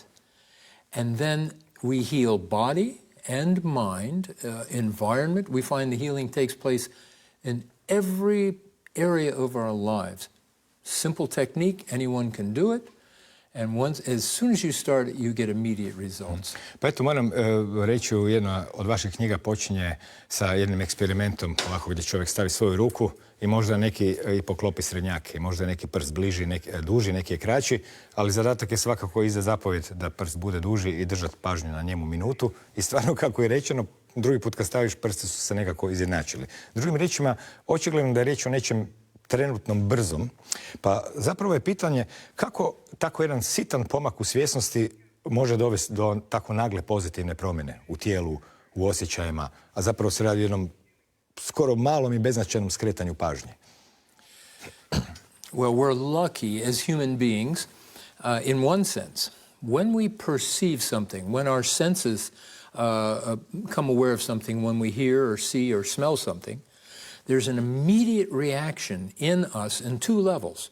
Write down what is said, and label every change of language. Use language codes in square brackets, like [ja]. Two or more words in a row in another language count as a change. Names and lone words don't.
[en] And then we heal body and mind, environment. We find the healing takes place in every area of our lives. Simple technique, anyone can do it. And as soon as you start it, you get immediate results. [hr] Pa eto, moram reći, jedna od vaših knjiga počinje sa jednim eksperimentom, ovako gdje čovjek stavi svoju ruku i možda neki i poklopi srednjake, možda neki prst bliži, duži, neki je kraći, ali zadatak je svakako iza zapovjed da prst bude duži i držati pažnju na njemu minutu. I stvarno, kako je rečeno, drugi put kad staviš prste su se nekako izjednačili. Drugim riječima, očigledno da je riječ o nečem trenutnom brzom, pa zapravo je pitanje kako tako jedan sitan pomak u svjesnosti može dovesti do tako nagle pozitivne promjene u tijelu, u osjećajima, a zapravo se radi o jednom skoro malom i beznačajnom skretanju pažnje. [en] Well, we're lucky as human beings in one sense. When we perceive something, when our senses become aware of something, when we hear or see or smell something, there's an immediate reaction in us in two levels.